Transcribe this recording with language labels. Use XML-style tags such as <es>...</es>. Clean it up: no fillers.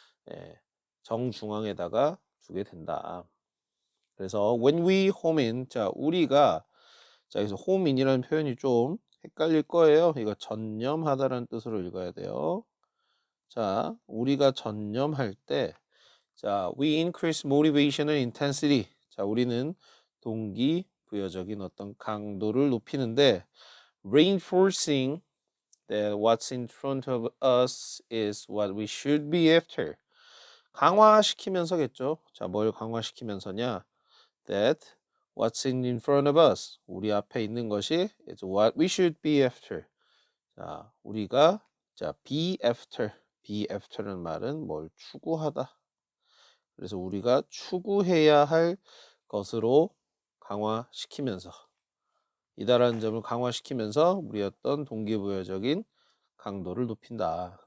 <ko>예, 정중앙에다가 두게 된다. 그래서</ko> <en>when we home in,</en> <ko>자, 우리가, 자, 여기서 home in이라는 표현이 좀 헷갈릴 거예요. 이거 전념하다라는 뜻으로 읽어야 돼요. 자, 우리가 전념할 때, 자,</ko> <en>we increase motivation and intensity.</en> <ko>자, 우리는 동기부여적인 어떤 강도를 높이는데,</ko> <en>reinforcing that what's in front of us is what we should be after.</en> <ko>강화시키면서겠죠. 자, 뭘 강화시키면서냐?</ko> <en>That what's in front of us.</en> <ko>우리 앞에 있는 것이</ko> <en>is what we should be after.</en> <ko>자, 우리가 자, be after. be after는 말은 뭘 추구하다. 그래서 우리가 추구해야 할 것으로 강화시키면서 이다라는 점을 강화시키면서 우리의 어떤 동기부여적인 강도를 높인다.</ko>